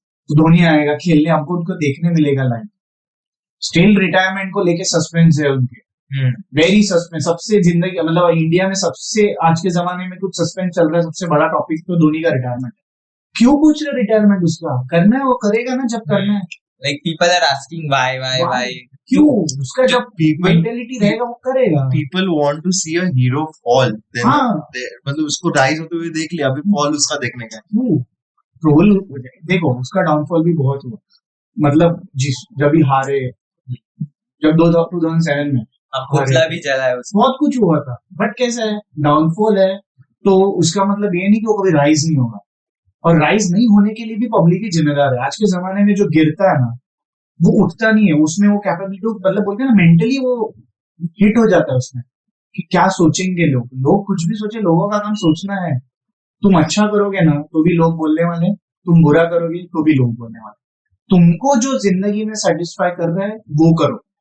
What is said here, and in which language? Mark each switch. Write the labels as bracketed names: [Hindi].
[Hindi] तो धोनी आएगा खेलने हमको उनको देखने मिलेगा लाइव स्टिल रिटायरमेंट को लेके सस्पेंस है उनके वेरी सस्पेंस सबसे जिंदगी मतलब इंडिया में सबसे आज के जमाने में कुछ सस्पेंस चल रहा है सबसे बड़ा टॉपिक तो धोनी का रिटायरमेंट क्यों पूछ रहे रिटायरमेंट उसका करना है वो करेगा ना जब करना है [English] like people are asking why [Hindi] क्यों उसका जब [English] people [Hindi] मेंटेलिटी रहेगा वो करेगा [English] people want to see a hero fall then [Hindi] हाँ मतलब उसको राइज होते हुए देख लिया अभी फॉल उसका देखने का है रोल देखो उसका डाउनफॉल भी बहुत हुआ मतलब जब भी हारे जब 2007 में पुतला भी जला है उसका बहुत कुछ हुआ था बट कैसा है डाउनफॉल है तो उसका मतलब ये नहीं कि वो कभी राइज नहीं होगा और राइज नहीं होने के लिए भी पब्लिक ही जिम्मेदार है आज के जमाने में जो गिरता है ना वो उठता नहीं है उसमें वो कैपेबिलिटी मतलब बोलते हैं ना मेंटली वो हिट हो जाता है उसमें कि क्या सोचेंगे लोग कुछ भी सोचे लोगों का काम सोचना है तुम अच्छा करोगे ना तो भी लोग बोलने वाले तुम बुरा करोगे तो भी लोग बोलने वाले तुमको जो जिंदगी में सेटिस्फाई कर रहा है वो करो